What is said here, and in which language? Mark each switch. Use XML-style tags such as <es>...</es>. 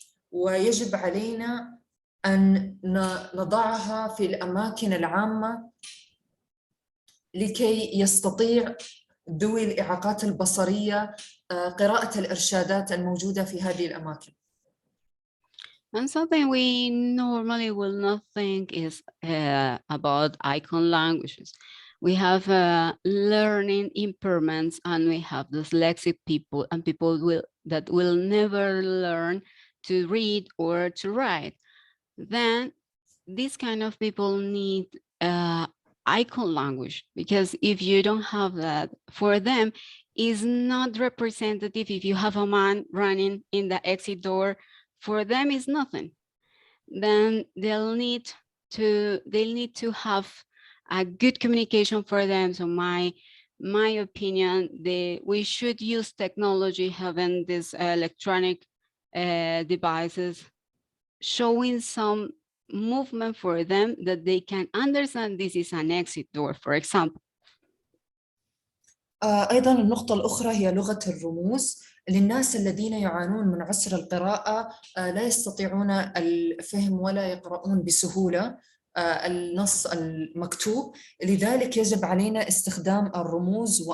<ar>ويجب علينا أن نضعها في الأماكن العامة لكي يستطيع ذوي الإعاقات البصرية قراءة الإرشادات الموجودة في هذه الأماكن.</ar> <en>And something we normally will not think is about icon languages. We have learning impairments, and we have dyslexic people and people that will never learn to read or to write. Then these kind of people need icon language, because if you don't have that, for them is not representative. If you have a man running in the exit door, for them is nothing. Then they'll need to have a good communication for them. So my opinion, we should use technology, having these electronic devices, showing some movement for them that they can understand this is an exit door, for example.</en> <ar>أيضا النقطة الأخرى هي لغة الرموز للناس الذين يعانون من عسر القراءة، لا يستطيعون الفهم ولا يقرؤون بسهولة النص المكتوب، لذلك يجب علينا استخدام الرموز.</ar>